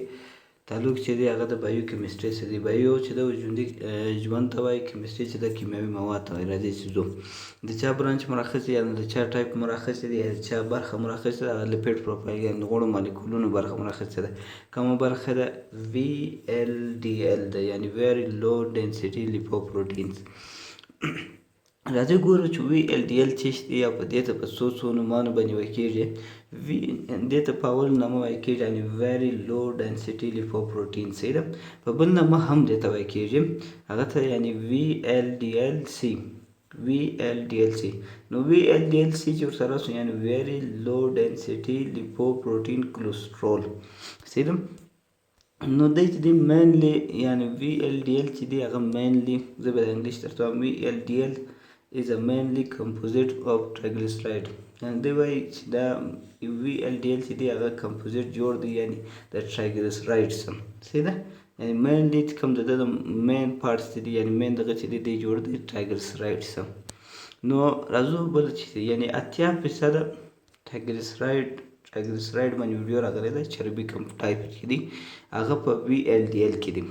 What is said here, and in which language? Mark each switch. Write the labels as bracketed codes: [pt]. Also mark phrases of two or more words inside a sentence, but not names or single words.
[ps] تعلق چې دی هغه د بایو کیمستري سره دی. بایو چې د ژوندي ژوند ته وایي، کیمستري چې د کیمیاوي مواد ته وایي. راځي چې ځو د چا برانچ مراخص یا د چا ټایپ مراخص دی یا د چا برخه مراخص ده. هغه لیپید پروفایل یا د غوړو مالیکولونو برخه مراخص ده. کومه برخه ده؟ VLDL ده، یعنی [en] very low density lipoproteins. [ps] راځي ګورو چې VLDL څه شی دی او په دې ته په څو نومانو باندې ویل کېږي. دې ته په اول نامه ویل کېږي یعنی [en] very low density lipoprotein. [ps] صحیح ده. په بل نامه هم دې ته ویل کېږي، هغه ته یعنی VLDLC. نو VLDLC چې ورسره سو یعنی [en] very low density lipoprotein cholesterol. [ps] صحیح ده. نو دی چې دی مینلی یعنی VLDL چې دی هغه مینلی، زه به د انګلیش درته وایم، [en] VLDL is a mainly composite of triglyceride. [ps] یعنی دی وایي چې دا VLDL چې دی هغه کمپوزیټ جوړ دی یعنی د triglycerides. صحیح ده. یعنی مینلی چې کوم د [en] main parts [ps] دی یعنی مین دغه چې دی جوړ دی triglycerides. نو راځو بل چې یعنی 80% triglyceride باندې ویډیو راغلی ده، چربي کوم ټایپ چې دی هغه په VLDL کې دی.